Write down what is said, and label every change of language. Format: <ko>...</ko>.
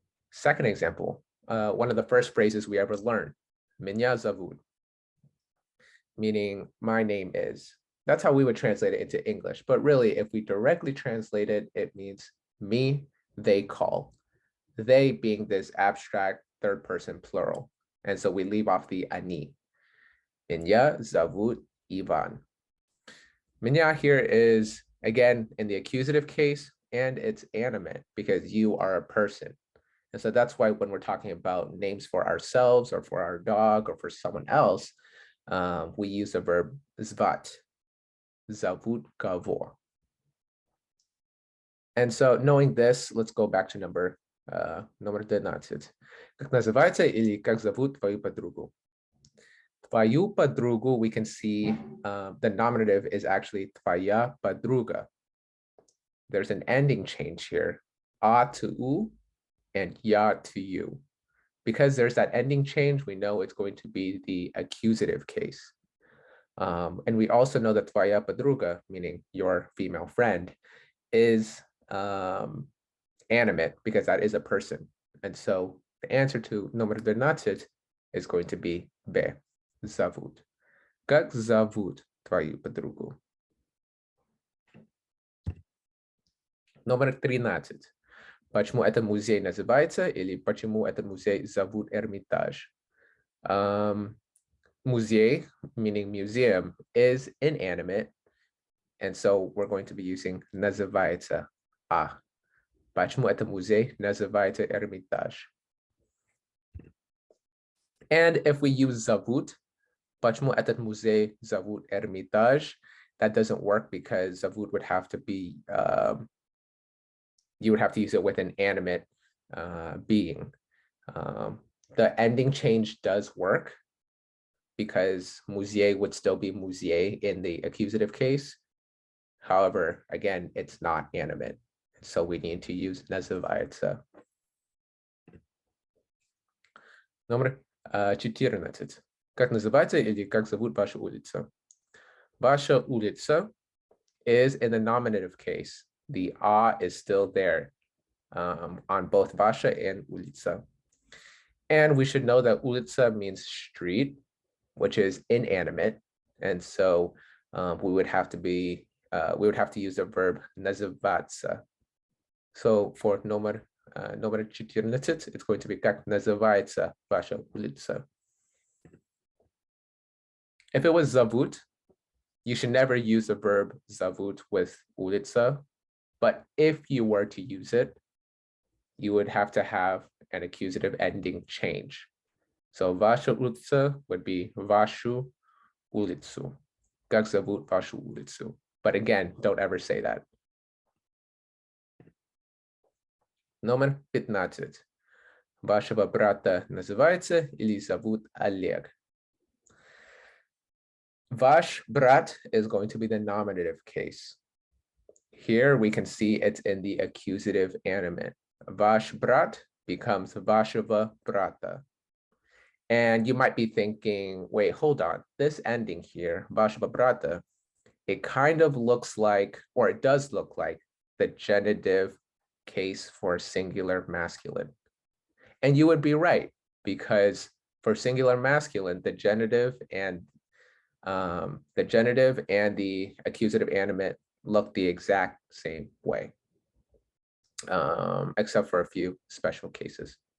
<en>Second example, one of the first phrases we ever learned,</en> <ru>меня зовут,</ru> <en>meaning my name is. That's how we would translate it into English. But really, if we directly translate it, it means me, they call. They being this abstract third person plural. And so we leave off the ani.</en> <ru>Меня зовут Ivan.</ru> <en>Меня here is, again, in the accusative case, and it's animate because you are a person. And so that's why when we're talking about names for ourselves or for our dog or for someone else, we use the verb</en> <ru>zvat, zovut kavo.</ru> <en>And so knowing this, let's go back to</en> <ru>номер 13. Как называется или как зовут твою подругу? Твою подругу,</ru> <en>we can see the nominative is actually</en> <ru>твоя подруга.</ru> <en>There's an ending change here, a to u and ya to you. Because there's that ending change, we know it's going to be the accusative case. And we also know that</en> <ru>твоя подруга,</ru> <en>meaning your female friend, is animate because that is a person. And so the answer to</en> <ru>номер 12</ru> <en>is going to be B, зовут.</en> <ru>Как зовут твою подругу? Номер 13. Почему этот музей называется или почему этот музей зовут Эрмитаж?</ru> <en>Музей, meaning museum, is inanimate. And so we're going to be using называется.</en> <ru>Почему этот музей называется Эрмитаж?</ru> <en>And if we use зовут,</en> <ru>почему этот музей зовут Эрмитаж,</ru> <en>that doesn't work because зовут would have to be, you would have to use it with an animate being. The ending change does work because muzei would still be muzei in the accusative case. However, again, it's not animate. So we need to use называется.</en> <ru>Номер 14. Как называется или как зовут ваша улица? Ваша улица</ru> <en>is in the nominative case. The a is still there on both ваша and улица. And we should know that улица means street, which is inanimate. And so we would have to use the verb называться. So for</en> <ru>номер 14,</ru> <en>it's going to be</en> <ru>как называется ваша улица.</ru> <en>If it was зовут, you should never use the verb зовут with улица. But if you were to use it, you would have to have an accusative ending change. So</en> <ru>ваша улица</ru> <en>would be</en> <ru>вашу улицу. Как зовут вашу улицу?</ru> <en>But again, don't ever say that.</en> <ru>Номер 15. Вашего брата называется или зовут Олег? Ваш брат</ru> <en>is going to be the nominative case. Here we can see it's in the accusative animate.</en> <ru>Ваш брат</ru> <en>becomes</en> <ru>вашего брата.</ru> <en>And you might be thinking, wait, hold on. This ending here,</en> <ru>вашего брата,</ru> <en>it kind of looks like, or it does look like the genitive case for singular masculine. And you would be right, because for singular masculine, the genitive and the accusative animate look the exact same way, except for a few special cases.</en>